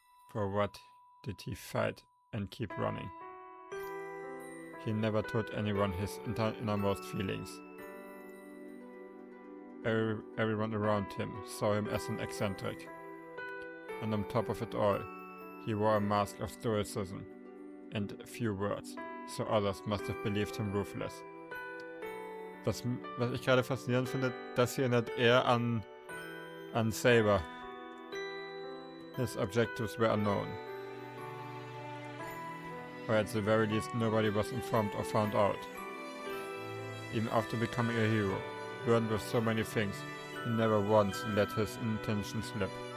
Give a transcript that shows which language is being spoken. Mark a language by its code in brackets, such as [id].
[en] For what did he fight and keep running? He never told anyone his innermost feelings. Everyone around him saw him as an eccentric. And on top of it all, he wore a mask of stoicism and few words, so others must have believed him ruthless. [de] Was ich gerade faszinierend finde, das hier erinnert eher an Saber. [en] His objectives were unknown. Or at the very least nobody was informed or found out. Even after becoming a hero, burdened with so many things, he never once let his intention slip.